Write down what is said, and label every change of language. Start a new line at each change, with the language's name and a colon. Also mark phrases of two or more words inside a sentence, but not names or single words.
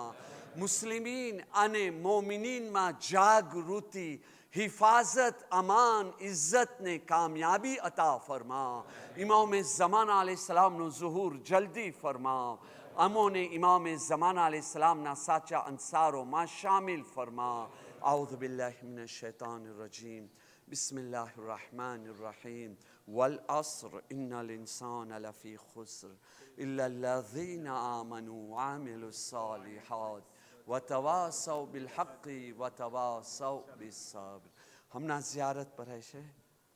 Gujarati: મુસ્લિમીન અને મોમિનીનમાં જાગૃતિ, હિફાઝત, અમાન, ઇઝ્ઝત ને કામયાબી અતા ફરમા. ઇમામે ઝમાના અલૈહિસ્સલામનો ઝુહૂર જલ્દી ફરમા. અમોને ઇમામે ઝમાના અલૈહિસ્સલામના સાચા અંસારોમાં શામિલ ફરમા.
Arabic: أعوذ بالله من الشيطان الرجيم. بسم الله الرحمن الرحيم. والعصر إن الإنسان لفي خسر إلا الذين آمنوا وعملوا الصالحات وتواصوا بالحق وتواصوا بالصبر.
Hindi: हमना ज़ियारत पर है